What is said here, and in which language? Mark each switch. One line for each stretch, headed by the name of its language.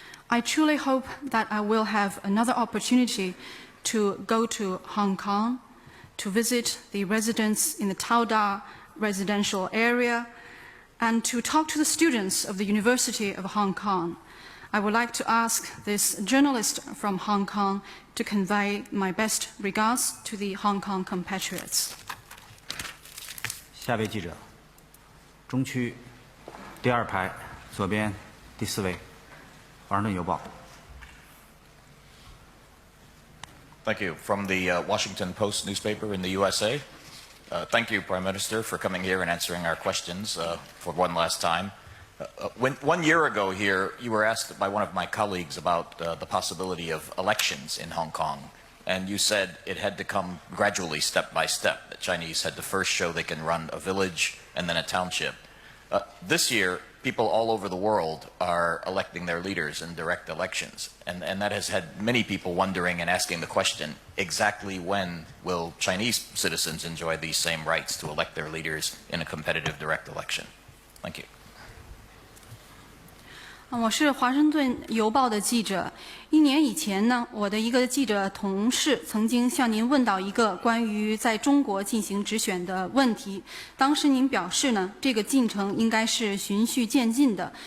English: I truly hope that I will have another opportunity to go to Hong Kong, to visit the residents in the Taoda residential area, and to talk to the students of the University of Hong Kong. I would like to ask this journalist from Hong Kong to convey my best regards to the Hong Kong compatriots.
Chinese: 下位记者，中区第2排左边第4位，华盛顿邮报。
English: Thank you. From the Washington Post newspaper in the USA. Thank you, Prime Minister, for coming here and answering our questions for one last time. 1 year ago here, you were asked by one of my colleagues about the possibility of elections in Hong Kong. And you said it had to come gradually, step by step. The Chinese had to first show they can run a village and then a township. This year, people all over the world are electing their leaders in direct elections. And that has had many people wondering and asking the question, exactly when will Chinese citizens enjoy these same rights to elect their leaders in a competitive direct election? Thank you.
Chinese: 我是华盛顿邮报的记者。1年以前呢，我的一个记者同事曾经向您问到一个关于在中国进行直选的问题。当时您表示呢，这个进程应该是循序渐进的。